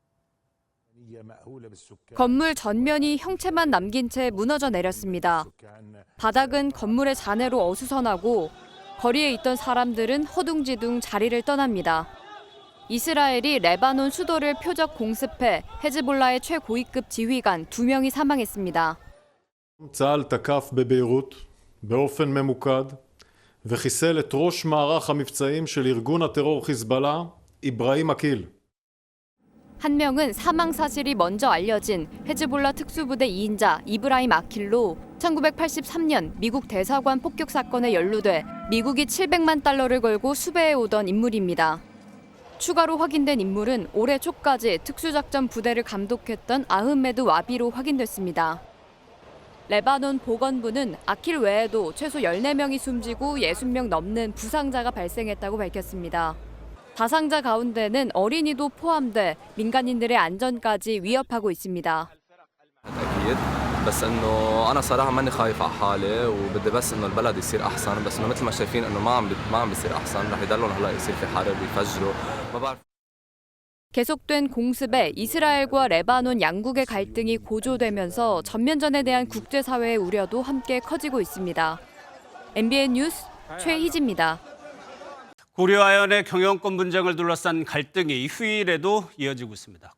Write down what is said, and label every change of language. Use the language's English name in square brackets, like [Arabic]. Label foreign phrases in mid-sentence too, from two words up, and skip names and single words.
[Korean] 건물 전면이 형체만 남긴 채 무너져 내렸습니다. 바닥은 건물의 잔해로 어수선하고 거리에 있던 사람들은 허둥지둥 자리를 떠납니다. 이스라엘이 레바논 수도를 표적 공습해 헤즈볼라의 최고위급 지휘관 2명이 사망했습니다. [Hebrew] צה"ל תקף בביירות באופן ממוקד וחיסל את ראש מערך המבצעים של ארגון הטרור חיזבאללה, איברהים עקיל. [Korean] 한 명은 사망 사실이 먼저 알려진 헤즈볼라 특수부대 2인자 이브라임 아킬로 1983년 미국 대사관 폭격 사건에 연루돼 미국이 $700만 걸고 수배해 오던 인물입니다. 추가로 확인된 인물은 올해 초까지 특수작전 부대를 감독했던 아흐메드 와비로 확인됐습니다. 레바논 보건부는 아킬 외에도 최소 14명이 숨지고 60명 넘는 부상자가 발생했다고 밝혔습니다. 다상자 가운데는 어린이도 포함돼 민간인들의 안전까지 위협하고 있습니다. [Arabic] أكيد بس إنه أنا صراحة ماني خايف على حالي وبدي بس إنه البلد يصير أحسن بس إنه مثل ما شايفين إنه ما عم بيصير أحسن رح يضلون هلا يصير في حرب يفجروا ما بعرف. [Korean] 계속된 공습에 이스라엘과 레바논 양국의 갈등이 고조되면서 전면전에 대한 국제사회의 우려도 함께 커지고 있습니다. MBN 뉴스 최희지입니다. 고려아연의 경영권 분쟁을 둘러싼 갈등이 휴일에도 이어지고 있습니다.